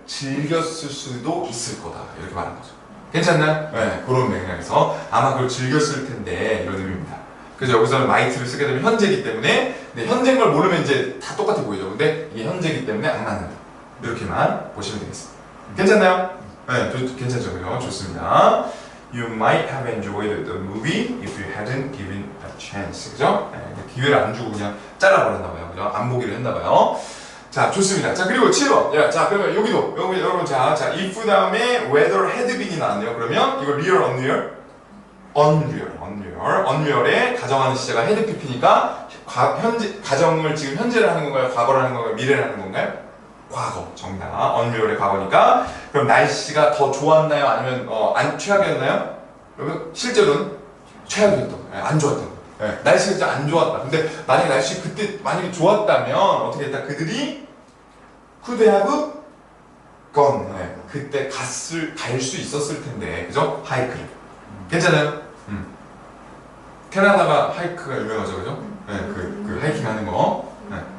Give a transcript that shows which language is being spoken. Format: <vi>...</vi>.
<ko>즐겼을 수도 있을 거다 이렇게 말하는 거죠. 괜찮나요? 네, 그런 맥락에서 아마 그걸 즐겼을 텐데 이런 의미입니다. 그래서 여기서는 might를 쓰게 되면 현재이기 때문에 근데 현재인 걸 모르면 이제 다 똑같아 보이죠. 근데 이게 현재이기 때문에 안 맞는다. 이렇게만 보시면 되겠습니다. 괜찮나요? 네, 괜찮죠? 그죠? 좋습니다.</ko> <en>You might have enjoyed the movie if you hadn't given a chance.</en> <ko>그죠? 네, 기회를 안 주고 그냥 잘라버렸나봐요. 그죠? 안 보기로 했나봐요. 자, 좋습니다. 자, 그리고 7번. 야, 자, 그러면 여기도, 여러분, 자, if 다음에 whether had been이 나왔네요. 그러면 이거 real, unreal? unreal에 가정하는 시제가 had pp니까 현재, 가정을 지금 현재를 하는 건가요? 과거를 하는 건가요? 미래를 하는 건가요? 과거. 정답. unreal의 과거니까. 그럼 날씨가 더 좋았나요? 아니면, 최악이었나요? 여러분, 실제로는 최악이었던 거예요. 안 좋았던 거예요. 네, 날씨가 진짜 안 좋았다. 근데 만약에 날씨 그때 만약에 좋았다면 어떻게 했다?</ko> <en>그들이 could have gone.</en> <ko>네, 그때 갈 수 있었을 텐데, 그죠? 하이크를. 괜찮아요? 캐나다가 하이크가 유명하죠, 그죠? 네, 그 하이킹 하는 거. 네.</ko>